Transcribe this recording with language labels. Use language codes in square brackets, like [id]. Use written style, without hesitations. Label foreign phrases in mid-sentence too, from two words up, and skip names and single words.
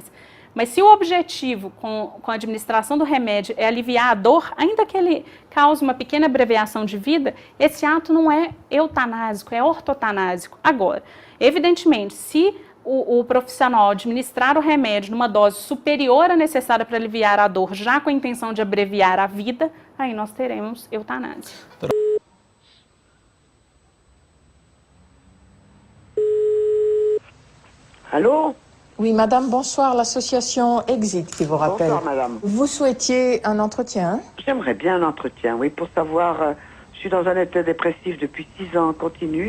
[pt] Mas se o objetivo com a administração do remédio é aliviar a dor, ainda que ele cause uma pequena abreviação de vida, esse ato não é eutanásico, é ortotanásico. Agora, evidentemente, se o profissional administrar o remédio numa dose superior à necessária para aliviar a dor, já com a intenção de abreviar a vida, aí nós teremos eutanásia. [fr] Allô? Oui, madame, bonsoir. L'association Exit qui vous rappelle. Bonsoir, madame. Vous souhaitiez un entretien, hein? J'aimerais bien un entretien, oui, pour savoir... je suis dans un état dépressif depuis 6 ans continu.